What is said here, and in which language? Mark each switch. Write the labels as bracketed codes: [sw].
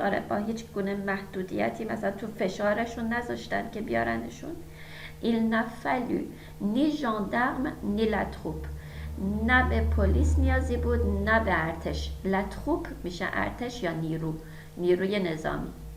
[fa] آره با هیچ گونه محدودیتی مثلا تو فشارشون نذاشتن که بیارنشون. [fr] Il n'a fallu ni gendarme ni la troupe. [fa] نه به پلیس نیازی بود نه به ارتش. [fr] La troupe [fa] میشه ارتش یا نیروی نظامی.